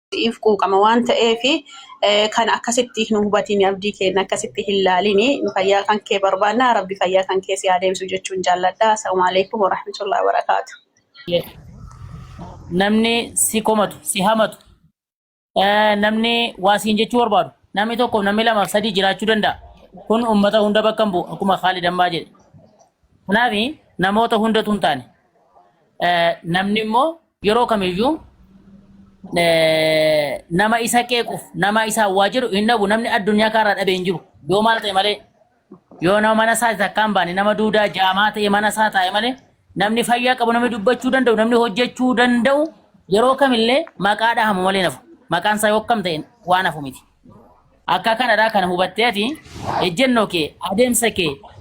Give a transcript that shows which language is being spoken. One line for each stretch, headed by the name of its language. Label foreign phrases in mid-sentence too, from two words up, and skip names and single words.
Oromo: ifquu qama waan ta'eefi kan akkasitti nu hubatiin abdii keenya akkasitti hilaalini nu fayyaa kan kee barbaanna rabbi fayyaa kan kee si adeemsu jechuun jaalladha.
Arabic: السلام عليكم و رحمة الله و بركاته.
Oromo: Namni si komatu si hamatu namni waasiin jechuu barbaadu namni tokko namni lama sadii jiraachuu danda'a. Kun ummata hunda bakka bu'u akkuma Khalid Ambaa jedhe. Kanaafi namoota hundatu hin taane namni immoo yeroo kamiyyuu nama isa qeequuf nama isa waajiru hin dhabu namni addunyaa karaa dhabee hin jiru yoo maal ta'e malee yoo nama mana isaa takkaan baane nama duudaa jaamaa ta'e mana isaa taa'e malee namni fayyaa qabu namni dubbachuu danda'u namni hojjechuu danda'u yeroo kamillee maqaa dhahamu malee nafu maqaan isaa yoo kam ta'e waan hafu miti akka kanadhaa kana hubatteeti ejjennoo kee adeemsa kee